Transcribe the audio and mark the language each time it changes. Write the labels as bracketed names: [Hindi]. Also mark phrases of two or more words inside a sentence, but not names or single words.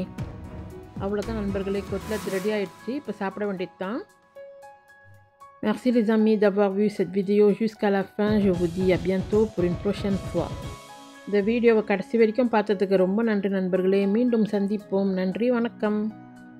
[Tamil] அவ்வளோதான் நண்பர்களே, côtelette ரெடி ஆயிடுச்சு. இப்போ சாப்பிட வேண்டியது தான். [French] Merci les amis d'avoir vu cette vidéo jusqu'à la fin. Je vous dis à bientôt pour une prochaine fois. [Tamil] இந்த வீடியோவை கடைசி வரைக்கும் பார்த்ததுக்கு ரொம்ப நன்றி நண்பர்களே. மீண்டும் சந்திப்போம். நன்றி, வணக்கம்.